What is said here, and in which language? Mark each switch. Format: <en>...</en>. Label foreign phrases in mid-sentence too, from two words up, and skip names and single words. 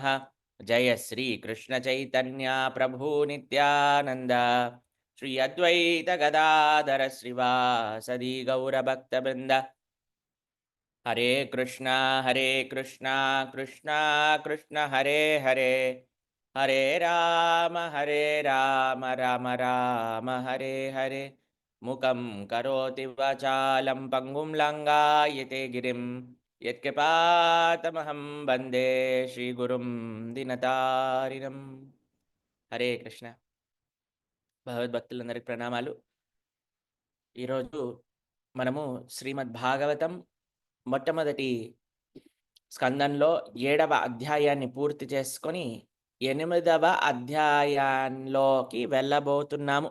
<sa>जय श्री कृष्ण चैतन्य प्रभु नित्यानंद श्री अद्वैत गदाधर श्रीवासदि गौरभक्तवृंद. हरे कृष्ण हरे कृष्ण कृष्ण कृष्ण हरे हरे हरे राम राम राम हरे हरे मुखं करोति वाचालं पंगुं लंगायते गिरिं यत्कृपातमहं वंदे श्रीगुरुं दिनतारिणं. हरे कृष्ण.</sa> <te>భగవద్భక్తులందరికీ ప్రణామాలు. ఈరోజు మనము శ్రీమద్ భాగవతం మొట్టమొదటి స్కందంలో 7వ అధ్యాయాన్ని పూర్తి చేసుకొని 8వ అధ్యాయంలోకి వెళ్ళబోతున్నాము.</te>